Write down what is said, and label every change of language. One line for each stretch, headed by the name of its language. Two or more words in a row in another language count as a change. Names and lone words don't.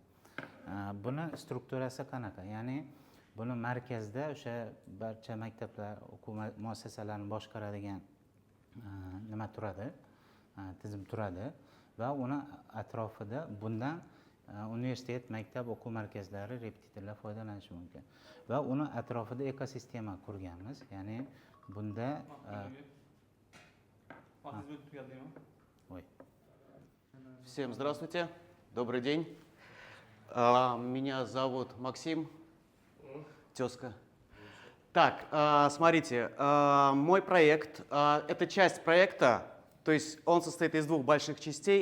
Uzbek: Buni strukturasi qanaqa? Ya'ni buni markazda o'sha barcha maktablar, o'quv muassasalarini boshqaradigan nima turadi? Tizim turadi va uni atrofida bundan universitet, maktab, o'quv markazlari, repetitorlar foydalanishi mumkin. Va uni atrofida ekosistema qurganmiz. Ya'ni bunda
Russian: Всем здравствуйте, добрый день. Меня зовут Максим, тезка. Так, смотрите, мой проект, это часть проекта, то есть он состоит из двух больших частей.